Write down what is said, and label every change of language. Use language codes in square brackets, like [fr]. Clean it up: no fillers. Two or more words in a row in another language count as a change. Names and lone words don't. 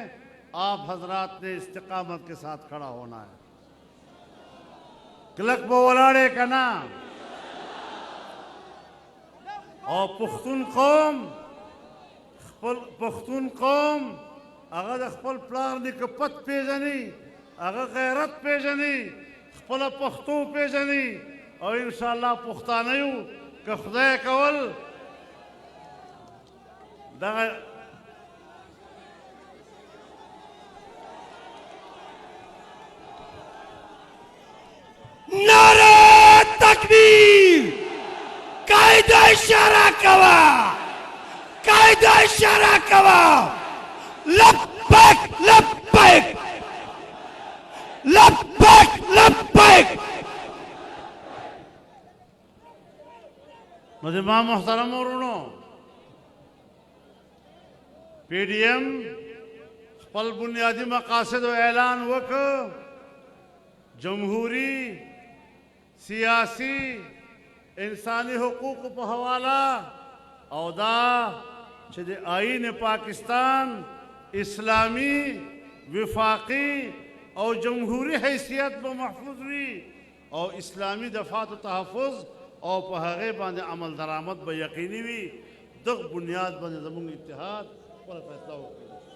[ur] آپ حضرات نے استقامت کے ساتھ کھڑا ہونا ہے۔ کلک بولاڑے کا نام اور [ps] پختون قوم اگر خپل پلار نیکه پت پیژني، اگر غیرت پیژني، خپل پښتو پیژني، او انشاءالله پښتانه یو که خدای کول دغه [ur] نعرہ تکبیر! [ps] قائد اشارہ کوا، قائد اشارہ کوا، لبیک لبیک لبیک لبیک۔ مجمع محترم ورونو، پی ڈی ایم خپل بنیادی مقاصد و اعلان وکړ، جمہوری، سیاسی، انسانی حقوق په حواله او دا چې د آئین پاکستان اسلامی، وفاقی او جمہوری حیثیت به محفوظ وي او اسلامی دفعات و تحفظ او په هغې باندې عمل درآمد به یقیني وي، دغه بنیاد باندې زموږ اتحاد خپله فیصله وکړي۔